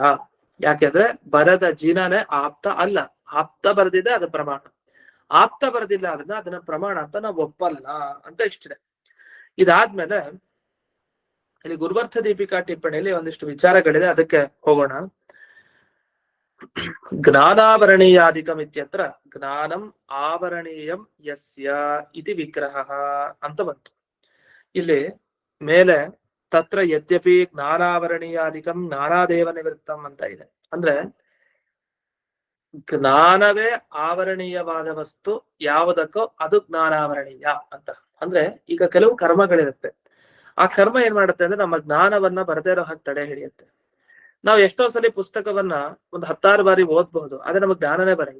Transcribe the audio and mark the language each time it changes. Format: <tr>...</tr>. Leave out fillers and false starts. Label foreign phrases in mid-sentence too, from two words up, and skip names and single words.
<kn>ಯಾಕೆಂದ್ರೆ ಬರದ ಜಿನನೇ ಆಪ್ತ ಅಲ್ಲ, ಆಪ್ತ ಬರೆದಿದೆ ಅದು ಪ್ರಮಾಣ, ಆಪ್ತ ಬರೆದಿಲ್ಲ ಅದನ್ನ ಪ್ರಮಾಣ ಅಂತ ನಾವು ಒಪ್ಪಲ್ಲ ಅಂತ ಇಷ್ಟಿದೆ. ಇದಾದ್ಮೇಲೆ ಇಲ್ಲಿ ಗುರುವರ್ಥ ದೀಪಿಕಾ ಟಿಪ್ಪಣಿಯಲ್ಲಿ ಒಂದಿಷ್ಟು ವಿಚಾರಗಳಿದೆ, ಅದಕ್ಕೆ ಹೋಗೋಣ.</kn> <sa>ಜ್ಞಾನಾವರಣೀಯಾಧಿಕಂ ಇತ್ಯತ್ರ ಜ್ಞಾನಂ ಆವರಣೀಯಂ ಯಸ್ಯ ಇತಿ ವಿಗ್ರಹ</sa> <kn>ಅಂತ ಬಂತು. ಇಲ್ಲಿ ಮೇಲೆ</kn> <sa>ತತ್ರ ಯದ್ಯಪಿ ಜ್ಞಾನಾವರಣೀಯಾಧಿಕಂ ಜ್ಞಾನಾದೇವ ನಿವೃತ್ತಂ</sa> <kn>ಅಂತ ಇದೆ. ಅಂದ್ರೆ ಜ್ಞಾನವೇ ಆವರಣೀಯವಾದ ವಸ್ತು ಯಾವುದಕ್ಕೋ ಅದು ಜ್ಞಾನಾವರಣೀಯ ಅಂತ. ಅಂದ್ರೆ ಈಗ ಕೆಲವು ಕರ್ಮಗಳಿರುತ್ತೆ, ಆ ಕರ್ಮ ಏನ್ ಮಾಡುತ್ತೆ ಅಂದ್ರೆ ನಮ್ಮ ಜ್ಞಾನವನ್ನ ಬರದೇ ಇರೋ ಹಾಗೆ ತಡೆ ಹಿಡಿಯುತ್ತೆ. ನಾವು ಎಷ್ಟೋ ಸಲ ಪುಸ್ತಕವನ್ನ ಒಂದು 10 ಬಾರಿ ಓದ್ಬಹುದು, ಆದ್ರೆ ನಮಗ್ ಜ್ಞಾನನೇ ಬರಲ್ಲ.</kn>